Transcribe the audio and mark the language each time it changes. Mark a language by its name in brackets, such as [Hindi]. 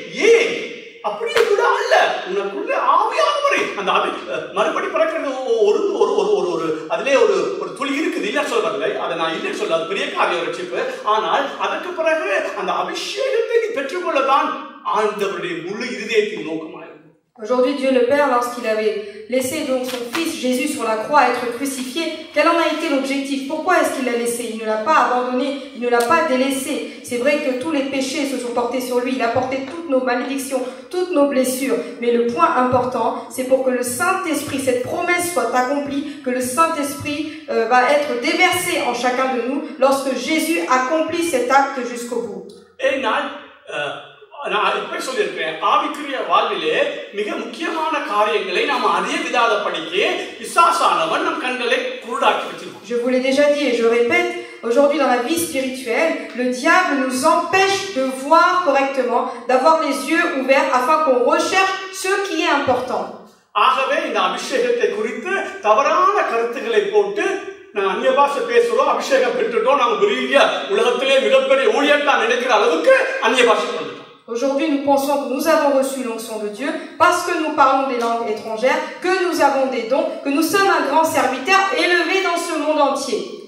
[Tamil] ஏன் அப்படியே கூட அல்ல, உனக்குள்ள ஆவியானவரை அந்த மறுபடி பிறக்கிறது ஒரு அதிலே ஒரு துளி இருக்குது, இல்ல சொல்றதில்லை, அதை நான் இல்லைன்னு சொல்ல, அது பெரிய காரிய ரட்சிப்பு. ஆனால் அதற்கு பிறகு அந்த அபிஷேகத்தை நீ பெற்றுக்கொள்ளதான் ஆண்டவருடைய முழு இருதயத்தின் நோக்கமாக. [French] Aujourd'hui, Dieu le Père, lorsqu'il avait laissé donc son Fils Jésus sur la croix être crucifié, quel en a été l'objectif? Pourquoi est-ce qu'il l'a laissé? Il ne l'a pas abandonné, il ne l'a pas délaissé. C'est vrai que tous les péchés se sont portés sur lui, il a porté toutes nos malédictions, toutes nos blessures. Mais le point important, c'est pour que le Saint-Esprit, cette promesse soit accomplie, que le Saint-Esprit va être déversé en chacun de nous lorsque Jésus accomplit cet acte jusqu'au bout. [Tamil] நான் இப்ப சொல்லியிருக்கேன், ஆவிக்குரிய வாழ்விலே மிக முக்கியமான காரியங்களை நாம் அறிய விடாத படிக்கு பிசாசானவன் நம் கண்களை குருடாக்கி வச்சிருக்கோம். [French] Je vous l'ai déjà dit et je répète, aujourd'hui dans la vie spirituelle, le diable nous empêche de voir correctement, d'avoir les yeux ouverts afin qu'on recherche ce qui est important. [Tamil] ஆகவே இந்த அபிஷேகத்தை குறித்து தவறான கருத்துக்களை போட்டு நான் அந்நிய பாஷை பேசுறோம், அபிஷேகம் பெற்றுட்டோம், நாங்கள் பெரிய உலகத்திலே மிகப்பெரிய ஊழியர்தான் நினைக்கிற அளவுக்கு அந்நிய பாஷை பண்ணுறோம். [French] Aujourd'hui, nous pensons que nous avons reçu l'onction de Dieu parce que nous parlons des langues étrangères, que nous avons des dons, que nous sommes un grand serviteur élevé dans ce monde entier.